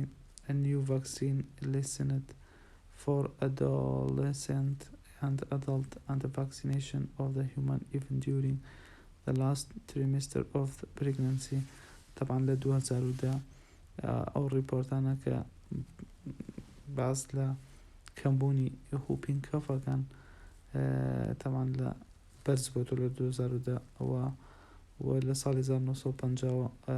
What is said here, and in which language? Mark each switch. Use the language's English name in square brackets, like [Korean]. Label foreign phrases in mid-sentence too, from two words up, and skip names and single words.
[English] A new vaccine licensed for adolescent and adult and the vaccination of the human even during the last trimester of the pregnancy. [Central Kurdish] طبعا لە 2010 ئەو ڕیپۆرتانە کە باس لە کەمبوونی هوپینگ کەفەکان طبعا لە بەرز بۆتۆ لە 2010 و لە ساڵی 1950